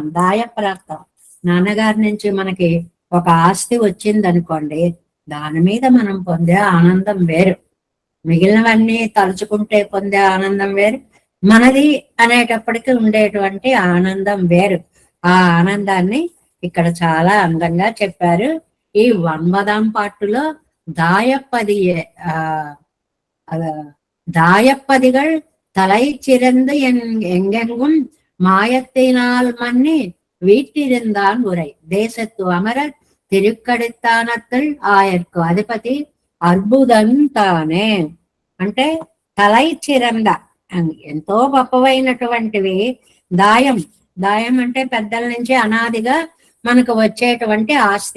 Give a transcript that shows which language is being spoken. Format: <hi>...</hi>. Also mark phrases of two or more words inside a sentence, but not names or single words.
<te>దాయప్రాప్తం, నాన్నగారి నుంచి మనకి ఒక ఆస్తి వచ్చిందనుకోండి, దాని మీద మనం పొందే ఆనందం వేరు, మిగిలినవన్నీ తలుచుకుంటే పొందే ఆనందం వేరు, మనది అనేటప్పటికీ ఉండేటువంటి ఆనందం వేరు. ఆ ఆనందాన్ని ఇక్కడ చాలా అందంగా చెప్పారు. ఈ 9వ పాటులో</te> <ta>தாயப்பதிகள் தலை சிறந்து எங்கெங்கும் மாயத்தினால் மன்னி வீட்டிருந்தான் உரை தேசத்து அமரர் திருக்கடித்தானத்துள் ஆயர்க்கு அதிபதி அற்புதம் தானே.</ta> <te>అంటే</te> <ta>தலை சிறந்த,</ta> <te>ఎంతో గొప్పవైనటువంటివి. దాయం, దాయం అంటే పెద్దల నుంచి అనాదిగా మనకు వచ్చేటువంటి ఆస్తి.</te>